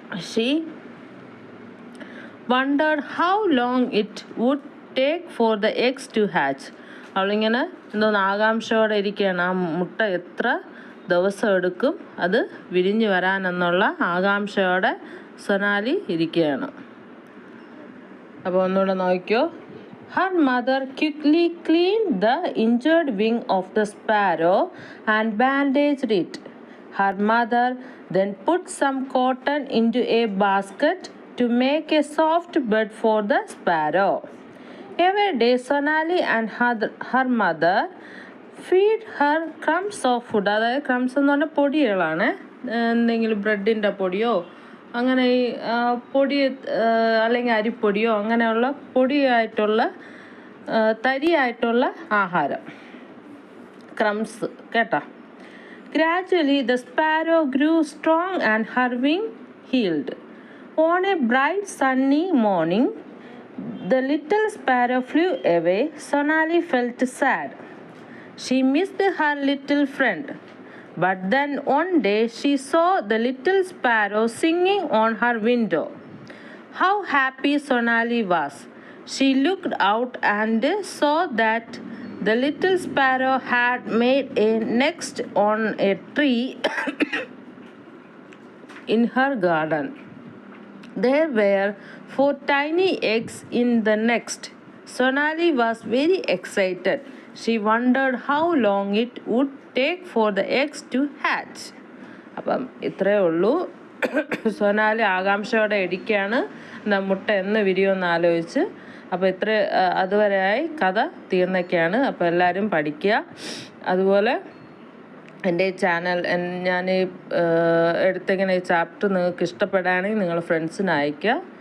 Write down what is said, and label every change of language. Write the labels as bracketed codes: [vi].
[en] She wondered how long it would take for the eggs to hatch. [ml] അവളിങ്ങനെ ആകാംക്ഷയോടെ ഇരിക്കുകയാണ്. ആ മുട്ട എത്ര ദിവസം എടുക്കും അത് വിരിഞ്ഞു വരാനെന്നുള്ള ആകാംക്ഷയോടെ സൊനാലി ഇരിക്കുകയാണ്. അപ്പോൾ ഒന്നുകൂടെ നോക്കിയോ. [en] Her mother quickly cleaned the injured wing of the sparrow and bandaged it. Her mother then put some cotton into a basket to make a soft bed for the sparrow. Every day Sonali and her mother feed her crumbs of food. [ml] അതായത് crumbs എന്ന് പറഞ്ഞാൽ പൊടികളാണ്. എന്തെങ്കിലും ബ്രെഡിൻ്റെ പൊടിയോ അങ്ങനെ ഈ പൊടി അല്ലെങ്കിൽ അരിപ്പൊടിയോ അങ്ങനെയുള്ള പൊടിയായിട്ടുള്ള തരിയായിട്ടുള്ള ആഹാരം, ക്രംസ് കേട്ടോ. [en] Gradually the sparrow grew strong and her wing healed. On a bright sunny morning the little sparrow flew away. Sonali felt sad. She missed her little friend. But then one day she saw the little sparrow singing on her window. How happy Sonali was. She looked out and saw that the little sparrow had made a nest on a tree in her garden. There were 4 tiny eggs in the nest. Sonali was very excited. She wondered how long it would take for the eggs to hatch. [ml] അപ്പം ഇത്രയേ ഉള്ളൂ. സൊനാലി ആകാംക്ഷയോടെ ഇരിക്കുകയാണ് മുട്ട എന്ന് വിരിയുമെന്ന് ആലോചിച്ച്. അപ്പോൾ അതുവരെയായി കഥ തീർന്നൊക്കെയാണ്. അപ്പോൾ എല്ലാവരും പഠിക്കുക. അതുപോലെ എൻ്റെ ഈ ചാനൽ ഞാൻ എടുത്തിങ്ങനെ ഈ ചാപ്റ്റർ നിങ്ങൾക്ക് ഇഷ്ടപ്പെടുകയാണെങ്കിൽ നിങ്ങൾ ഫ്രണ്ട്സിന് അയയ്ക്കുക.